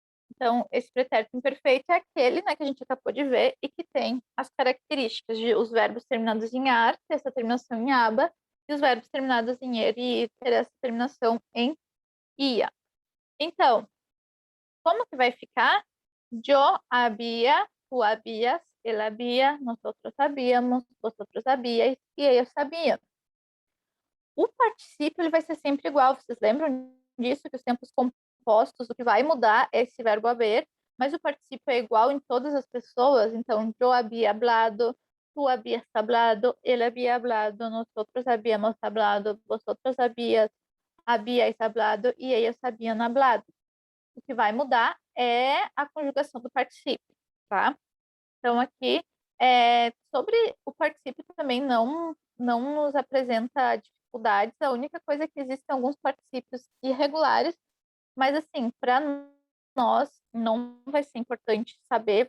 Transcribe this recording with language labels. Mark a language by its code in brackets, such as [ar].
[pt] Então, esse pretérito imperfeito é aquele, né, que a gente acabou de ver e que tem as características de os verbos terminados em ar, ter essa terminação em aba, e os verbos terminados em er e ter essa terminação em ia. Então, como que vai ficar? [es] Yo había, tú habías, él había, nosotros sabíamos, vosotros sabíais e ellos sabían. [pt] O particípio ele vai ser sempre igual. Vocês lembram disso? Que os tempos compostos, o que vai mudar é esse verbo haber, mas o particípio é igual em todas as pessoas. [es] Então, yo había hablado, tú habías hablado, él había hablado, nosotros habíamos hablado, vosotros habíais hablado e ellos habían hablado. [pt] O que vai mudar é a conjugação do particípio, tá? Então, aqui, sobre o particípio também não nos apresenta dificuldades. A única coisa é que existem alguns particípios irregulares, mas, assim, para nós não vai ser importante saber.